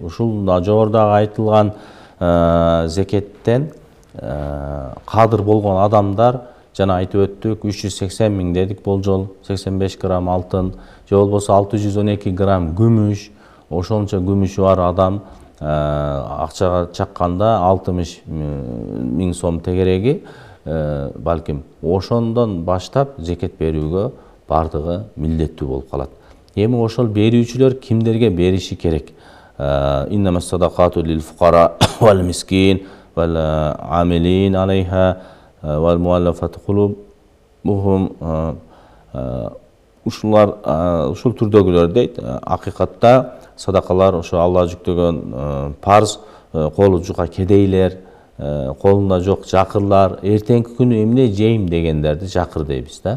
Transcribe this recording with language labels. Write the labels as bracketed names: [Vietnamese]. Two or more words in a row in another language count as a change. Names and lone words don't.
[Kyrgyz] Ушул жогорудагы айтылган зекеттен кадыр болгон адамдар, жана айтып өттүк, 380 миң дедик болжол, 85 грамм алтын, же болбосо 612 грамм күмүш, ошончо күмүшү бар адам акчага чакканда 60 миң сом тегереги, балким ошондон баштап зекет берүүгө бардыгы милдеттүү болуп калат. Эми ошол берүүчүлөр кимдерге бериши керек? [Arabic] إنما الصدقات للفقراء والمساكين والعاملين عليها والمؤلفة قلوبهم. [Kyrgyz] Ушулар ушул түрдөгүлөр дейт. Акыйкатта садакалар ошо Алла жүктөгөн парыз, колу жука кедейлер, колунда жок жакырлар эртеңки күнү эмне жейм дегендерди жакыр дейбиз да.